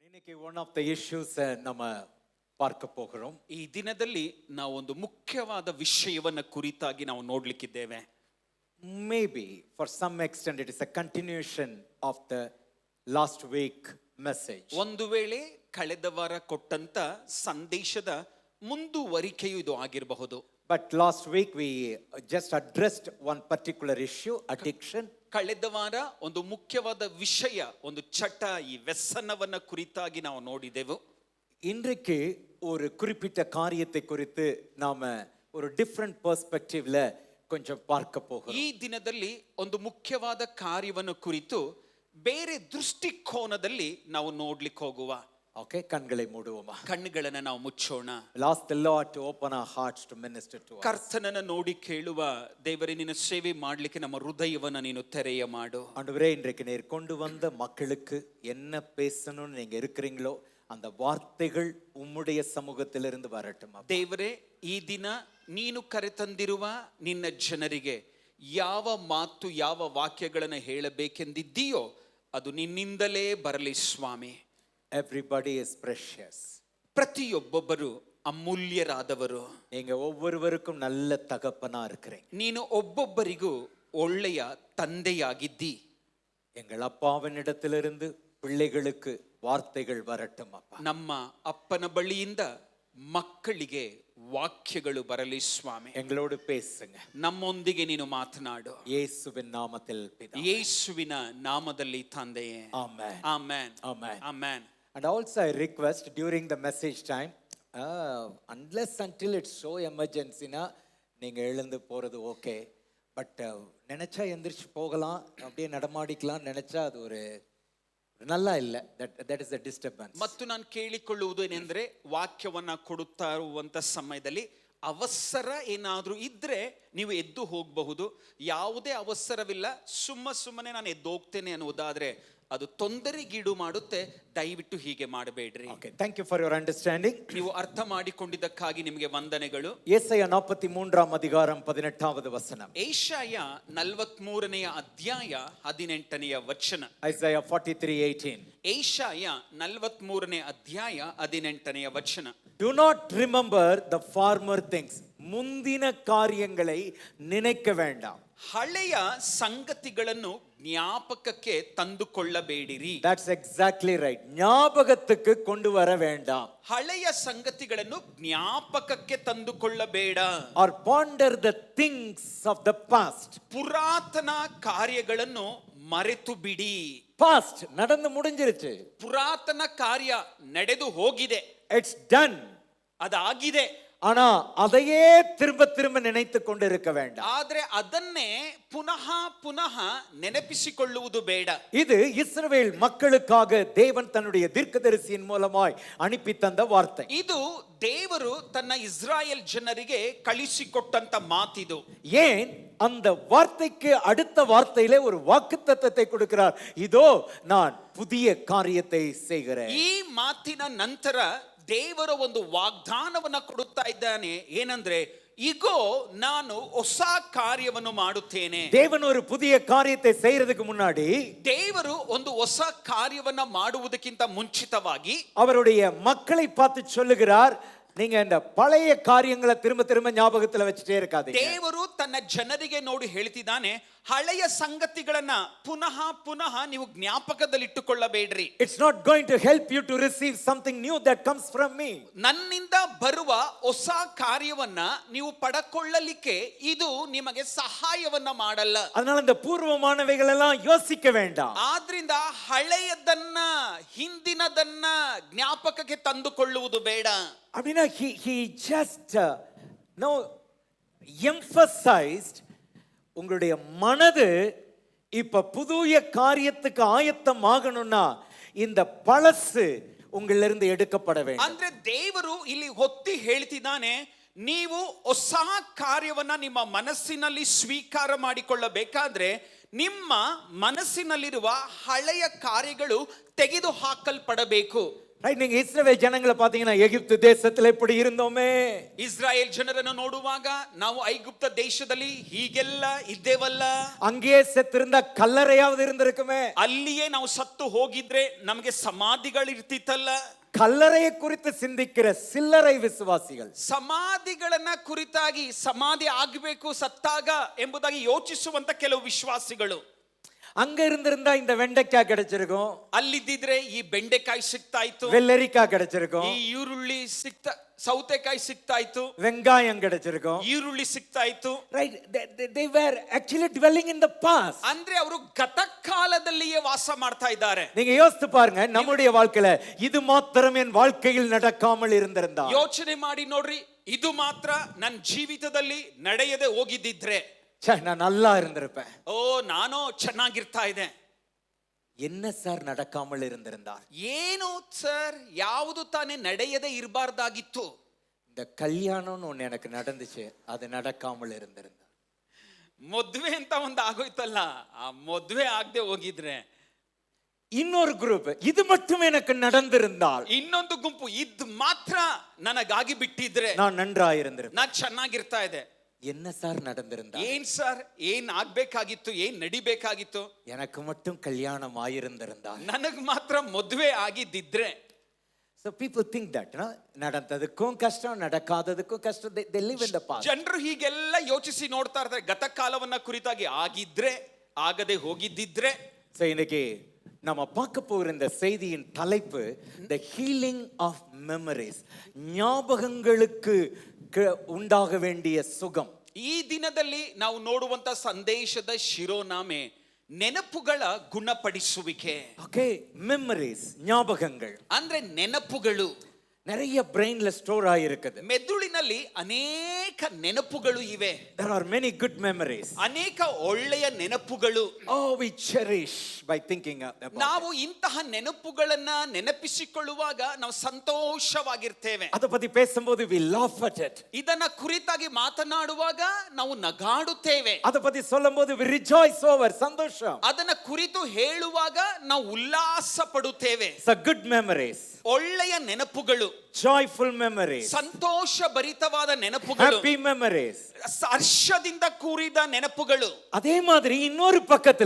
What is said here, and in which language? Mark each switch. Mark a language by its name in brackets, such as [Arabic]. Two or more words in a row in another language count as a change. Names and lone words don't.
[Tamil] இன்னைக்கு [English] one of the issues [Tamil] நம்ம பார்க்க போகிறோம். [Kannada] ಈ ದಿನದಲ್ಲಿ ನಾವು ಒಂದು ಮುಖ್ಯವಾದ ವಿಷಯವನ್ನ ಕುರಿತಾಗಿ ನಾವು ನೋಡ್ಲಿಕ್ಕಿದ್ದೇವೆ. [English] Maybe for some extent it is a continuation of the last week message. [Kannada] ಒಂದು ವೇಳೆ ಕಳೆದ ವಾರ ಕೊಟ್ಟಂತ ಸಂದೇಶದ ಮುಂದುವರಿಕೆಯು ಇದು ಆಗಿರಬಹುದು. [English] But last week we just addressed one particular issue, addiction. [Kannada] ಕಳೆದ ವಾರ ಒಂದು ಮುಖ್ಯವಾದ ವಿಷಯ, ಒಂದು ಚಟ, ಈ ವ್ಯಸನವನ್ನ ಕುರಿತಾಗಿ ನಾವು ನೋಡಿದೆವು. [Tamil] இன்றைக்கு ஒரு குறிப்பிட்ட காரியத்தை குறித்து நாம ஒரு [English] different perspective [Tamil] கொஞ்சம் பார்க்க போகிறோம். [Kannada] ಈ ದಿನದಲ್ಲಿ ಒಂದು ಮುಖ್ಯವಾದ ಕಾರ್ಯವನ್ನು ಕುರಿತು ಬೇರೆ ದೃಷ್ಟಿಕೋನದಲ್ಲಿ ನಾವು ನೋಡ್ಲಿಕ್ಕೆ ಹೋಗುವ. [Tamil] Okay, கண்களை மூடுவோம். [Kannada] ಕಣ್ಣುಗಳನ್ನ ನಾವು ಮುಚ್ಚೋಣ. [English] Ask the Lord to open our hearts to minister to us. [Kannada] ಕರ್ತನನ್ನ ನೋಡಿ ಕೇಳುವ, ದೇವರೇ ನಿನ್ನ ಸೇವೆ ಮಾಡಲಿಕ್ಕೆ ನಮ್ಮ ಹೃದಯವನ್ನ ನೀನು ತೆರೆಯ ಮಾಡು. [Tamil] ஆண்டவரே, இன்றைக்கு நீர் கொண்டு வந்த மக்களுக்கு என்ன பேசணும்னு நீங்க இருக்கிறீங்களோ அந்த வார்த்தைகள் உம்முடைய சமூகத்திலிருந்து வரட்டும். [Kannada] ದೇವರೇ, ಈ ದಿನ ನೀನು ಕರೆತಂದಿರುವ ನಿನ್ನ ಜನರಿಗೆ ಯಾವ ಮಾತು, ಯಾವ ವಾಕ್ಯಗಳನ್ನು ಹೇಳಬೇಕೆಂದಿದ್ದೀಯೋ ಅದು ನಿನ್ನಿಂದಲೇ ಬರಲಿ ಸ್ವಾಮಿ. [English] Everybody is precious. [Kannada] ಪ್ರತಿಯೊಬ್ಬೊಬ್ಬರು ಅಮೂಲ್ಯರಾದವರು. [Tamil] நீங்க ஒவ்வொருவருக்கும் நல்ல தகப்பனா இருக்கிறீங்க. [Kannada] ನೀನು ಒಬ್ಬೊಬ್ಬರಿಗೂ ಒಳ್ಳೆಯ ತಂದೆಯಾಗಿದ್ದಿ. [Tamil] எங்கள் அப்பாவினிடத்திலிருந்து பிள்ளைகளுக்கு வார்த்தைகள் வரட்டும் அப்பா. [Kannada] ನಮ್ಮ ಅಪ್ಪನ ಬಳಿಯಿಂದ ಮಕ್ಕಳಿಗೆ ವಾಕ್ಯಗಳು ಬರಲಿ ಸ್ವಾಮಿ. [Tamil] எங்களோடு பேசுங்க. [Kannada] ನಮ್ಮೊಂದಿಗೆ ನೀನು ಮಾತನಾಡು. [Tamil] இயேசுவின் நாமத்தில் பிதாவே. [Kannada] ಯೇಸುವಿನ ನಾಮದಲ್ಲಿ ತಂದೆಯೇ. [English] Amen. [Kannada] ಆಮೆನ್. [English] Amen. [Kannada] ಆಮೆನ್. [English] And also I request during the message time, unless until it's so emergency na [Tamil] நீங்க எழுந்து போறது ஓகே. பட் நினைச்சா எந்திரிச்சு போகலாம், அப்படியே நடமாடிக்கலாம் நினைச்சா அது ஒரு நல்லா ಇಲ್ಲ. [English] that is a disturbance. [Kannada] ಮತ್ತು ನಾನು ಕೇಳಿಕೊಳ್ಳುವುದು ಏನೆಂದ್ರೆ, ವಾಕ್ಯವನ್ನ ಕೊಡುತ್ತಾ ಇರುವಂತ ಸಮಯದಲ್ಲಿ ಅವಸರ ಏನಾದ್ರೂ ಇದ್ರೆ ನೀವು ಎದ್ದು ಹೋಗಬಹುದು. ಯಾವುದೇ ಅವಸರವಿಲ್ಲ, ಸುಮ್ಮನೆ ನಾನು ಎದ್ದು ಹೋಗ್ತೇನೆ ಅನ್ನುವುದಾದ್ರೆ ಅದು ತೊಂದರೆಗೀಡು ಮಾಡುತ್ತೆ. ದಯವಿಟ್ಟು ಹೀಗೆ ಮಾಡಬೇಡ್ರಿ. [English] Okay, thank you for your understanding. [Kannada] ನೀವು ಅರ್ಥ ಮಾಡಿಕೊಂಡಿದ್ದಕ್ಕಾಗಿ ನಿಮಗೆ ವಂದನೆಗಳು. [Tamil] ಯೆಶಾಯ 43 அதிகாரம் 18வது வசனம். [Kannada] ಯೆಶಾಯ 43ನೇ ಅಧ್ಯಾಯ 18ನೇ ವಚನ. [English] Isaiah 43:18. [Kannada] ಯೆಶಾಯ 43ನೇ ಅಧ್ಯಾಯ 18ನೇ ವಚನ. [English] Do not remember the former things. [Tamil] முந்தின காரியங்களை நினைக்க வேண்டாம். [Kannada] ಹಳೆಯ ಸಂಗತಿಗಳನ್ನು ಜ್ಞಾಪಕಕ್ಕೆ ತಂದುಕೊಳ್ಳಬೇಡಿರಿ. [English] That's exactly right. [Tamil] ஞாபகத்துக்கு கொண்டு வர வேண்டாம். [Kannada] ಹಳೆಯ ಸಂಗತಿಗಳನ್ನು ಜ್ಞಾಪಕಕ್ಕೆ ತಂದುಕೊಳ್ಳಬೇಡ. [English] Or ponder the things of the past. [Kannada] ಪುರಾತನ ಕಾರ್ಯಗಳನ್ನು ಮರೆತು ಬಿಡಿ. [Tamil] Past நடந்து முடிஞ்சிருச்சு. [Kannada] ಪುರಾತನ ಕಾರ್ಯ ನಡೆದು ಹೋಗಿದೆ, [English] It's done. [Kannada] ಅದಾಗಿದೆ. [Tamil] ஆனா அதையே திரும்ப திரும்ப நினைத்து கொண்டு இருக்க வேண்டாம். [Kannada] ಆದ್ರೆ ಅದನ್ನೇ ಪುನಃ ನೆನಪಿಸಿಕೊಳ್ಳುವುದು ಬೇಡ. [Tamil] இது இஸ்ரவேல் மக்களுக்காக தேவன் தன்னுடைய தீர்க்கதரிசியின் மூலமாய் அனுப்பி தந்த வார்த்தை. [Kannada] ಇದು ದೇವರು ತನ್ನ ಇಸ್ರಾಯೇಲ್ ಜನರಿಗೆ ಕಳಿಸಿಕೊಟ್ಟಂತ ಮಾತಿದು. [Tamil] ஏன் அந்த வார்த்தைக்கு அடுத்த வார்த்தையிலே ஒரு வாக்குத்தத்தத்தை கொடுக்கிறார். இதோ நான் புதிய காரியத்தை செய்கிறேன். [Kannada] ಈ ಮಾತಿನ ನಂತರ ದೇವರ ಒಂದು ವಾಗ್ದಾನವನ್ನ ಕೊಡುತ್ತಾ ಇದ್ದಾನೆ. ಏನಂದ್ರೆ, ಈಗೋ ನಾನು ಹೊಸ ಕಾರ್ಯವನ್ನು ಮಾಡುತ್ತೇನೆ. [Tamil] தேவன் ஒரு புதிய காரியத்தை செய்யறதுக்கு முன்னாடி, [Kannada] ದೇವರು ಒಂದು ಹೊಸ ಕಾರ್ಯವನ್ನ ಮಾಡುವುದಕ್ಕಿಂತ ಮುಂಚಿತವಾಗಿ [Tamil] அவருடைய மக்களை பார்த்து சொல்லுகிறார், நீங்க இந்த பழைய காரியங்களை திரும்ப திரும்ப ஞாபகத்துல வச்சுட்டே இருக்காதீங்க. [Kannada] ದೇವರು ತನ್ನ ಜನರಿಗೆ ನೋಡಿ ಹೇಳ್ತಿದ್ದಾನೆ, ಹಳೆಯ ಸಂಗತಿಗಳನ್ನ ಪುನಃ ನೀವು ಜ್ಞಾಪಕದಲ್ಲಿಟ್ಟುಕೊಳ್ಳಬೇಡ್ರಿ. [English] It's not going to help you to receive something new that comes from me. [Kannada] ನನ್ನಿಂದ ಬರುವ ಹೊಸ ಕಾರ್ಯವನ್ನ ನೀವು ಪಡಕೊಳ್ಳಲಿಕ್ಕೆ ಇದು ನಿಮಗೆ ಸಹಾಯವನ್ನ ಮಾಡಲ್ಲ. [Tamil] அதனால இந்த பூர்வமானவைகள் எல்லாம் யோசிக்க வேண்டாம். [Kannada] ಆದ್ರಿಂದ ಹಳೆಯದನ್ನ, ಹಿಂದಿನದನ್ನ ಜ್ಞಾಪಕಕ್ಕೆ ತಂದುಕೊಳ್ಳುವುದು ಬೇಡ. [English] அப்படின்னா he just no emphasized, [Tamil] உங்களுடைய மனது இப்ப புதிய காரியத்துக்கு ஆயத்தம் ஆகணும்னா இந்த பழசு உங்களிலிருந்து இருந்து எடுக்கப்பட வேண்டும். [Kannada] ಅಂದ್ರೆ ದೇವರು ಇಲ್ಲಿ ಹೊತ್ತಿ ಹೇಳ್ತಿದ್ದಾನೆ, ನೀವು ಹೊಸ ಕಾರ್ಯವನ್ನ ನಿಮ್ಮ ಮನಸ್ಸಿನಲ್ಲಿ ಸ್ವೀಕಾರ ಮಾಡಿಕೊಳ್ಳಬೇಕಾದ್ರೆ ನಿಮ್ಮ ಮನಸ್ಸಿನಲ್ಲಿರುವ ಹಳೆಯ ಕಾರ್ಯಗಳು ತೆಗೆದು ಹಾಕಲ್ಪಡಬೇಕು. [Tamil] ரைட், நீங்க இஸ்ரவேல் ஜனங்களை பாத்தீங்கன்னா எகிப்து தேசத்துல இப்படி இருந்தோமே. [Kannada] ಇಸ್ರಾಯೇಲ್ ಜನರನ್ನು ನೋಡುವಾಗ ನಾವು ಐಗುಪ್ತ ದೇಶದಲ್ಲಿ ಹೀಗೆಲ್ಲ ಇದ್ದೇವಲ್ಲ, [Tamil] அங்கேயே செத்திருந்தா கல்லறையாவது இருந்திருக்குமே. [Kannada] ಅಲ್ಲಿಯೇ ನಾವು ಸತ್ತು ಹೋಗಿದ್ರೆ ನಮಗೆ ಸಮಾಧಿಗಳು ಇರ್ತಿತ್ತಲ್ಲ. [Tamil] கல்லறையை குறித்து சிந்திக்கிற சில்லறை விசுவாசிகள், [Kannada] ಸಮಾಧಿಗಳನ್ನ ಕುರಿತಾಗಿ ಸಮಾಧಿ ಆಗಬೇಕು ಸತ್ತಾಗ ಎಂಬುದಾಗಿ ಯೋಚಿಸುವಂತ ಕೆಲವು ವಿಶ್ವಾಸಿಗಳು, [Tamil] அங்க இருந்திருந்தா இந்த வெண்டைக்காய் கிடைச்சிருக்கும், [Kannada] ಅಲ್ಲಿದ್ದಿದ್ರೆ ಈ ಬೆಂಡೆಕಾಯಿ ಸಿಗ್ತಾ ಇತ್ತು, [Tamil] வெள்ளரிக்காய் கிடைச்சிருக்கும், [Kannada] ಈ ಈರುಳ್ಳಿ ಸಿಗ್ತಾ, ಸೌತೆಕಾಯಿ ಸಿಗ್ತಾ ಇತ್ತು, [Tamil] வெங்காயம் கிடைச்சிருக்கும். [Kannada] ಈರುಳ್ಳಿ ಸಿಗ್ತಾ ಇತ್ತು. [English] Right, they were actually dwelling in the past. [Kannada] ಅಂದ್ರೆ ಅವರು ಗತಕಾಲದಲ್ಲಿಯೇ ವಾಸ ಮಾಡ್ತಾ ಇದ್ದಾರೆ. [Tamil] நீங்க யோசித்து பாருங்க, நம்முடைய வாழ்க்கையில இது மாத்திரம் என் வாழ்க்கையில் நடக்காமல் இருந்திருந்தா, [Kannada] ಯೋಚನೆ ಮಾಡಿ ನೋಡ್ರಿ, ಇದು ಮಾತ್ರ ನನ್ನ ಜೀವಿತದಲ್ಲಿ ನಡೆಯದೆ ಹೋಗಿದ್ದಿದ್ರೆ [Tamil] நான் நல்லா இருந்திருப்பேன். [Kannada] ಓ ನಾನು ಚೆನ್ನಾಗಿರ್ತಾ ಇದೆ. [Tamil] என்ன சார் நடக்காமல் இருந்திருந்தார்? [Kannada] ಏನು ಸರ್, ಯಾವುದು ತಾನೇ ನಡೆಯದೆ ಇರಬಾರ್ದಾಗಿತ್ತು? [Tamil] இந்த கல்யாணம்னு ஒண்ணு எனக்கு நடந்துச்சு, அது நடக்காமல் இருந்திருந்தார். [Kannada] ಮದ್ವೆ ಅಂತ ಒಂದು ಆಗೋಯ್ತಲ್ಲ, ಆ ಮದ್ವೆ ಆಗದೆ ಹೋಗಿದ್ರೆ. [Tamil] இன்னொரு குரூப், இது மட்டும் எனக்கு நடந்திருந்தால், [Kannada] ಇನ್ನೊಂದು ಗುಂಪು, ಇದ್ ಮಾತ್ರ ನನಗಾಗಿ ಬಿಟ್ಟಿದ್ರೆ [Tamil] நான் நன்றாயிருந்திருப்பேன். [Kannada] ನಾನ್ ಚೆನ್ನಾಗಿರ್ತಾ ಇದೆ. [Tamil] என்ன சார் நடந்திருந்தா? [Kannada] ಏನ್ ಸರ್, ಏನ್ ಆಗ್ಬೇಕಾಗಿತ್ತು, ಏನ್ ನಡಿಬೇಕಾಗಿತ್ತು? [Tamil] எனக்கு மட்டும் கல்யாணம் ஆயிருந்திருந்தால். [Kannada] ನನಗ್ ಮಾತ್ರ ಮದ್ವೆ ಆಗಿದ್ದಿದ್ರೆ. [English] So people think that, [Tamil] நடந்ததுக்கும் கஷ்டம், நடக்காததுக்கும் கஷ்டம், [English] they live in the past. [Kannada] ಜನರು ಹೀಗೆಲ್ಲ ಯೋಚಿಸಿ ನೋಡ್ತಾ ಇರ್ತಾರೆ, ಗತಕಾಲವನ್ನ ಕುರಿತಾಗಿ. ಆಗಿದ್ರೆ, ಆಗದೆ ಹೋಗಿದ್ದಿದ್ರೆ. [Tamil] So இன்னைக்கு நம்ம பார்க்க போகிற இந்த செய்தியின் தலைப்பு [English] the healing of memories, [Tamil] ஞாபகங்களுக்கு உண்டாக வேண்டிய சுகம். [Kannada] ಈ ದಿನದಲ್ಲಿ ನಾವು ನೋಡುವಂತ ಸಂದೇಶದ ಶಿರೋನಾಮೆ ನೆನಪುಗಳ ಗುಣಪಡಿಸುವಿಕೆ. [English] Okay, memories, ஞாபகங்கள். [Kannada] ಅಂದ್ರೆ ನೆನಪುಗಳು [Tamil] நிறைய [English] brain store [Tamil] ஆயிருக்குது. [Kannada] ಮೆದುಳಿನಲ್ಲಿ ಅನೇಕ ನೆನಪುಗಳು ಇವೆ. [English] There are many good memories. [Kannada] ಅನೇಕ ಒಳ್ಳೆಯ ನೆನಪುಗಳು. [English] Oh, we cherish by thinking about. [Kannada] ನಾವು ಇಂತಹ ನೆನಪುಗಳನ್ನ ನೆನಪಿಸಿಕೊಳ್ಳುವಾಗ ನಾವು ಸಂತೋಷವಾಗಿರ್ತೇವೆ. [Tamil] அதை பத்தி பேசும்போது [English] we laugh at it. [Kannada] ಇದನ್ನ ಕುರಿತಾಗಿ ಮಾತನಾಡುವಾಗ ನಾವು ನಗಾಡುತ್ತೇವೆ. [Tamil] அதை பத்தி சொல்லும்போது [English] we rejoice over, [Kannada] ಸಂತೋಷ. ಅದನ್ನ ಕುರಿತು ಹೇಳುವಾಗ ನಾವು ಉಲ್ಲಾಸ ಪಡುತ್ತೇವೆ. [English] So good memories, [Kannada] ಒಳ್ಳೆಯ ನೆನಪುಗಳು, [English] joyful memories, [Kannada] ಸಂತೋಷ ಭರಿತವಾದ ನೆನಪುಗಳು, [English] happy memories, [Kannada] ಹರ್ಷದಿಂದ ಕೂಡಿದ ನೆನಪುಗಳು. [Tamil] அதே மாதிரி இன்னொரு பக்கத்துல